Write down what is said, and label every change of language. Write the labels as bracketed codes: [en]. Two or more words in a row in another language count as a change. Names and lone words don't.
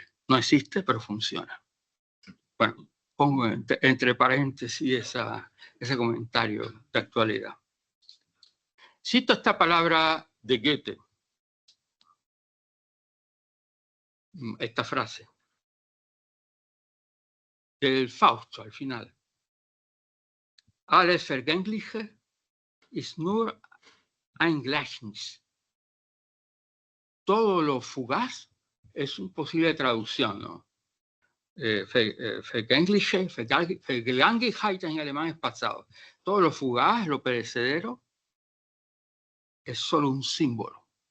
[es] No existe, pero funciona. Bueno, pongo entre paréntesis ese comentario de actualidad. Cito esta palabra de Goethe, esta frase, del Fausto al final. [de] Alles Vergängliche ist nur ein Gleichnis. [es] Todo lo fugaz es una posible traducción, ¿no? [de] Vergängliche, Vergänglichkeit [es] en alemán es pasado. Todo lo fugaz, lo perecedero, es solo un símbolo.